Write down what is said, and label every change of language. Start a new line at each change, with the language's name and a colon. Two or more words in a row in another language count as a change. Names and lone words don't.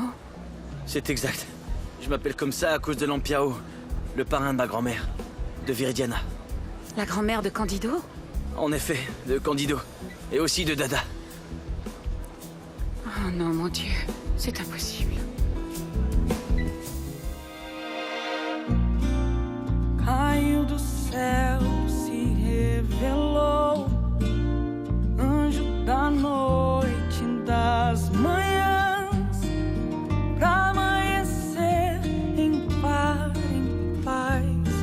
French: C'est exact. Je m'appelle comme ça à cause de Lampiao, le parrain de ma grand-mère, de Viridiana. La grand-mère de Candido? En effet, de Candido. Et aussi de Dada. Oh non, mon Dieu, c'est impossible.
Portuguese: Caiu do céu, se revelou, anjo da noite, das manhãs, pra amanhecer em paz.